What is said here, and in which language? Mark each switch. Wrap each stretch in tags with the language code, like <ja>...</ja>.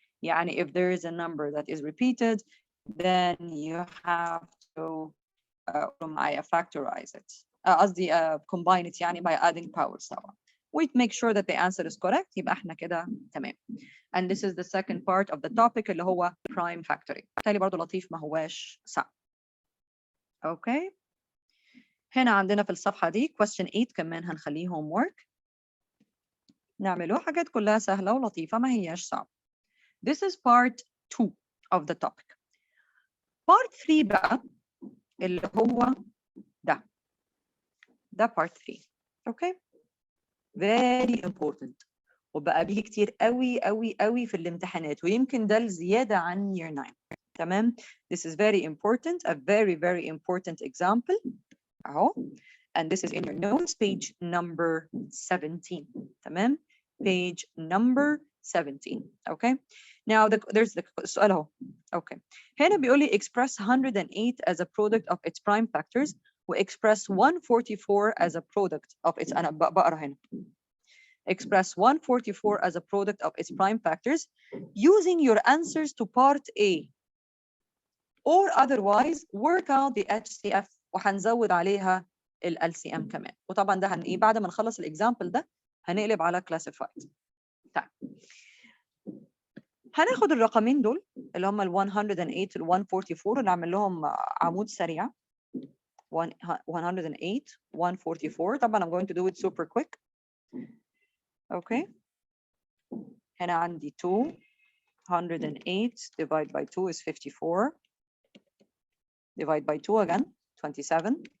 <ar>يعني</ar> <en>if there is a number that is repeated, then you have to factorize it.</en> <ar>قصدي</ar> <en>combine it</en> <ar>يعني</ar> <en>by adding powers</en> <ar>طبعا.</ar> <en>We make sure that the answer is correct.</en> <ar>يبقى احنا كده تمام.</ar> <en>And this is the second part of the topic</en> <ar>اللي هو</ar> <en>prime factoring.</en> <ar>بالتالي برضه لطيف ما هواش صعب.</ar> <en>Okay.</en> <ar>هنا عندنا في الصفحة دي question 8 كمان هنخليه homework. نعمله حاجات كلها سهلة ولطيفة ما هياش صعب.</ar> <en>This is part 2 of the topic.</en> <ar>Part 3 بقى اللي هو ده part 3.</ar> <en>Okay. Very important.</en> <ar>وبقى بيجي كتير قوي قوي قوي في الامتحانات، ويمكن ده الزيادة عن year 9. تمام.</ar> <en>This is very important, a very very important example.</en> <ar>اهو.</ar> <en>And this is in your notes, page number 17.</en> <ar>تمام.</ar> <en>Page number 17. Okay. Now there's the</en> <ar>السؤال اهو.</ar> <en>Okay.</en> <ar>هنا بيقول لي</ar> <en>express 108 as a product of its prime factors</en> <ar>و</ar> <en>express 144 as a product of its.</en> <ar>أنا بقرا هنا.</ar> <en>Express 144 as a product of its prime factors using your answers to part A. Or otherwise work out the HCF</en> <ar>وهنزود عليها ال</ar> <en>LCM كمان.</en> <ar>وطبعا ده ايه بعد ما نخلص الاكزامبل ده هنقلب على classified. طيب. هناخد الرقمين دول اللي هم ال 108 وال 144 ونعمل لهم عمود سريع. 108 144. طبعا</ar> <en>I'm going to do it super quick. Okay.</en> <ar>هنا عندي</ar> <en>2. 108 divided by 2 is 54. Divide by 2 again, 27.</en>